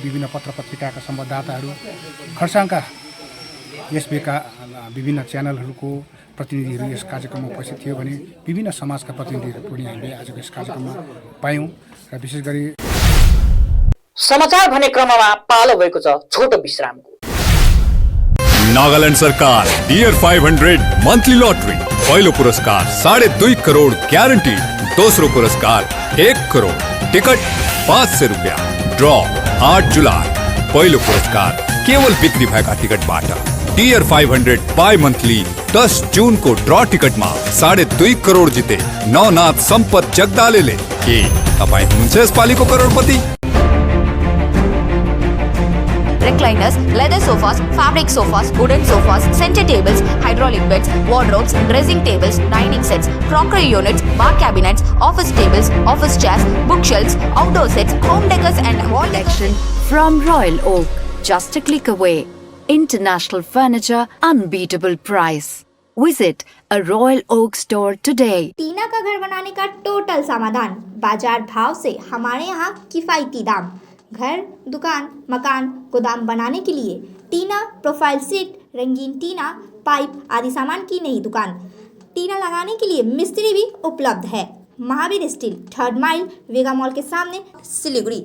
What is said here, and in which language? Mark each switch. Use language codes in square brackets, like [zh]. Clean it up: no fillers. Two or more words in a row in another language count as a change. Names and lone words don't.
[ne] विभिन्न पत्र पत्रिकाका संवाददाताहरू, खरसाङका यसबेका विभिन्न च्यानलहरूको प्रतिनिधिहरू यस कार्यक्रममा उपस्थित थियो भने विभिन्न समाजका प्रतिनिधिहरू पनि हामीले आजको यस कार्यक्रममा पायौँ। र विशेष गरी समाचार भन्ने क्रममा पालो भएको छ छोटो विश्रामको। नागालैंड सरकार डियर 500 मंथली लॉटरी। पहिलो पुरस्कार 2.5 करोड़ गारंटीड, दोस्रो पुरस्कार 1 करोड़, टिकट 500 रुपया, ड्रॉ 8 जुलाई। पहिलो पुरस्कार केवल बिक्री भएका टिकटबाट। [hi] डियर 500 [en] bi monthly [hi] 10 जून को ड्रॉ टिकट में 2.5 करोड़ जिते नवनाथ सम्पत जगदालेले। [ne] के तपाईं हुनुहुन्छ यसपालिको करोडपति? [en] Recliners, leather sofas, fabric sofas, wooden sofas, center tables, hydraulic beds, wardrobes, dressing tables, dining sets, crockery units, bar cabinets, office tables, office chairs, bookshelves, outdoor sets, home decors and wall collection from Royal Oak. Just a click away. International furniture, unbeatable price. Visit a Royal Oak store today. [hi] टीना का घर बनाने का टोटल समाधान, बाजार भाव से हमारे यहाँ किफायती दाम। घर, दुकान, मकान, गोदाम बनाने के लिए टीना प्रोफाइल सीट, रंगीन टीना, पाइप आदि सामान की नई दुकान। टीना लगाने के लिए मिस्त्री भी उपलब्ध है। महावीर स्टील, 3rd माइल, वेगा मॉल के सामने, सिलीगुड़ी।